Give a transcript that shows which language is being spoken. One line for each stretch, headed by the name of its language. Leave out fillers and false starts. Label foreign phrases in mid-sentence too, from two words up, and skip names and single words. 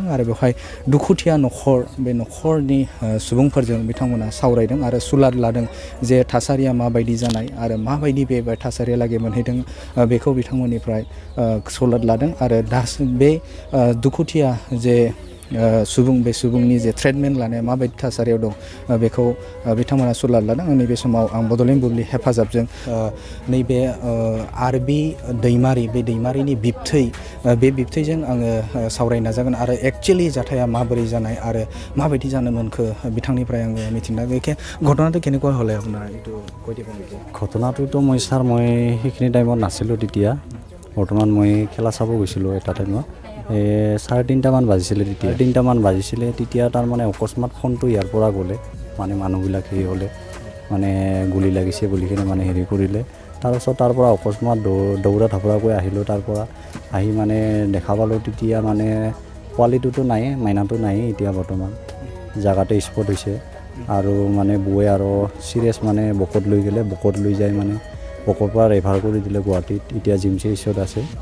Bodo: आरो बेवहाय दुखुथिया न'खर बे न'खरनि सुबुंफोरजों बिथांमोना सावरायदों आरो सुलाद लादों जे थासारिया माबायदि जानाय आरो माबायदि बे थासारियालागै मोनहैदों बेखौ बिथांमोननिफ्राय सुलाद लादों आरो बे दुखुथिया जे सुबुं बे सुबुंनि जे ट्रिटमेन्ट लानाया माबायदि थासारियाव दं बेखौ बिथांमोना सुलाद लादों नैबे समाव आं बड'लेण्ड बुब्लि हेफाजाबजों नैबे आरबि दैमारि बे दैमारिनि बे बिबथैजों आङो सावरायनो नाजागोन आरो एक्चुवेलि जाथाया माबोरै जानाय आरो माबायदि जानो मोनखो बिथांनिफ्राय आङो मिथिना
Assamese: ঘটনাটো কেনেকুৱা হ'লে আপোনাৰ এইটো কৈ দিব নেকি ঘটনাটোতো মই সেইখিনি টাইমত নাছিলোঁ তেতিয়া বৰ্তমান মই খেলা চাব গৈছিলোঁ এটা টাইমত 3:30মান বাজিছিলে তেতিয়া 3টামান বাজিছিলে তেতিয়া তাৰমানে অকস্মাত ফোনটো ইয়াৰ পৰা গ'লে মানে মানুহবিলাক হ'লে মানে গুলি লাগিছে বুলি কিনে মানে কৰিলে তাৰপিছত তাৰ পৰা অকস্মাত দৌৰা ধাপৰাকৈ আহিলোঁ তাৰ পৰা আহি মানে দেখা পালোঁ তেতিয়া মানে পোৱালিটোতো নাই মাইনাটো নাই এতিয়া বৰ্তমান জাগাতে স্পট হৈছে আৰু মানে বৌয়ে আৰু চিৰিয়াছ মানে বকত লৈ গ'লে বকত লৈ যায় মানে বকৰ পৰা ৰেফাৰ কৰি দিলে গুৱাহাটীত এতিয়া জিমচিএইচত আছে